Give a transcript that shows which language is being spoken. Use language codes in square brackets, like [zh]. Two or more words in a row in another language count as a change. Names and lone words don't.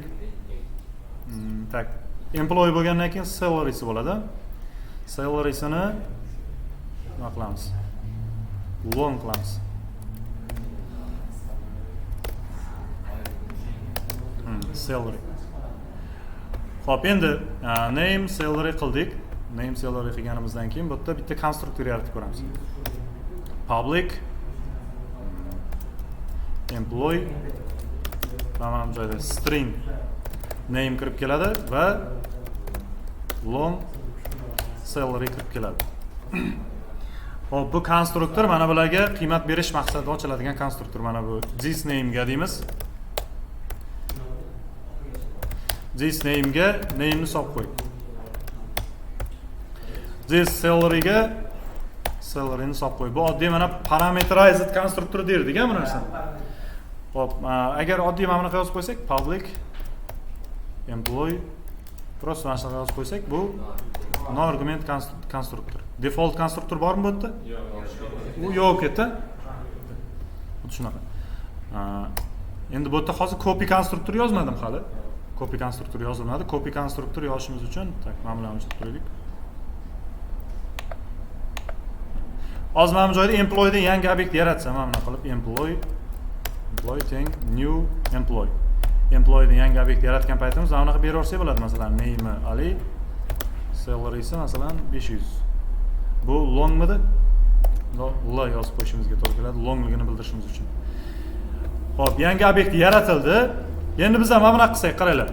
[uz] Tak, employee bo'lgandan keyin salary'si bo'ladi. Salary'sini nima qilamiz? Long qilamiz. Salary. Xo'p, endi [en] name salary [uz] qildik. [en] Name salary [uz] qilganimizdan keyin bu yerda bitta konstruktor yaratib ko'ramiz. [en] Public employee [uz] mana bu joyda [en] string name [uz] kirib keladi va [en] long salary [uz] kirib keladi. Xo'p, bu konstruktor mana bularga qiymat berish maqsadida ochiladigan konstruktor. Mana bu [en] this name [uz] ga deymiz. [en] This name [uz] ga name ni solib qo'y. [en] This salary [uz] ga salary ni solib qo'y. Bu oddiy mana parameterized konstruktor derdik-a bu narsani. Xo'p, agar oddiy mana bunaqa yozib qo'ysak, [en] public employee [uz] просто mana shunaqa yozib qo'ysak, bu [en] no argument [uz] konstruktor. Default konstruktor bormi bu yerda? Yo'q. U yo'q edi. Bu shunaqa. Endi bu yerda hozir copy konstruktor yozmadim hali. Copy konstruktor yozilmadi. Copy konstruktor yozishimiz uchun tak mana bularni o'chirib qo'ydik. Hozir mana bu joyda employee dan yangi obyekt yaratsam, mana bunaqa qilib employee teng [en] new employee. [uz] Employee dan yangi obyekt yaratgan paytimizda mana bunaqa beraversak bo'ladi. Masalan, name Ali, salary'si masalan 500. Bu longmidi? L yozib qo'yishimizga to'g'ri keladi, longligini bildirishimiz uchun. Xo'p, yangi obyekt yaratildi. Endi biz ham mana bunaqa qilsak, qaranglar.